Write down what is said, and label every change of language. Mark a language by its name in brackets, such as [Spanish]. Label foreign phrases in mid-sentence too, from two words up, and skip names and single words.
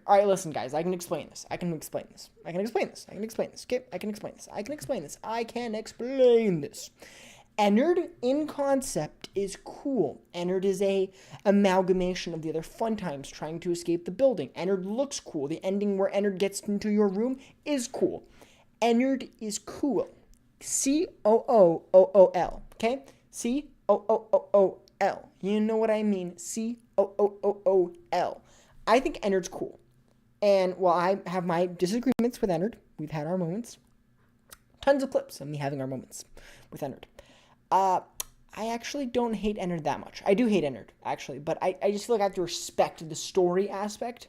[English] All right, listen, guys. I can explain this. Okay? I can explain this. Ennard, in concept, is cool. Ennard is a amalgamation of the other fun times trying to escape the building. Ennard looks cool. The ending where Ennard gets into your room is cool. Ennard is cool. C-O-O-O-O-L. Okay? C-O-O-O-O-L. You know what I mean. C-O-O-O-O-L. I think Ennard's cool. And while I have my disagreements with Ennard, we've had our moments. Tons of clips of me having our moments with Ennard. I actually don't hate Ennard that much. I do hate Ennard, actually, but I just feel like I have to respect the story aspect.